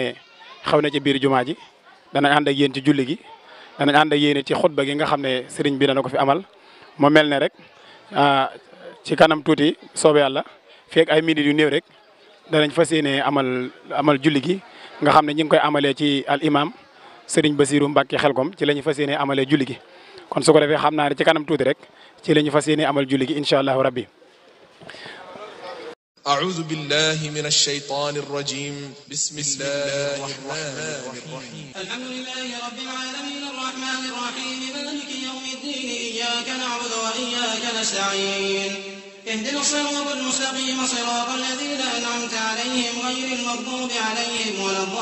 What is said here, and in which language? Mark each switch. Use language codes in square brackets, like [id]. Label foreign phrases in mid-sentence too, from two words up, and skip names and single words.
[wo] ne xew na ci biir jumaa ji danañ ànd ak yéen ci julli gi danañ ànd ak yéen ci xutba gi nga xam ne Serigne bi dana ko fi amal mu mel ne rek ci kanam tuuti soobee yàlla feek ay minutes yu néew rek danañ fas yéene amal julli gi nga xam ne ñu ngi koy amalee ci al imam Serigne Bassirou Mbacke Xelkom ci la ñu fas yéene amalee julli gi kon su ko defee xam naa ne ci kanam tuuti rek ci la ñu fas yéene amal julli gi [ar] إن شاء الله ربي. أعوذ بالله من الشيطان الرجيم بسم الله الرحمن الرحيم الحمد لله رب العالمين الرحمن الرحيم مالك يوم الدين إياك نعبد وإياك نستعين اهدنا الصراط المستقيم صراط الذين أنعمت عليهم غير المغضوب عليهم ولا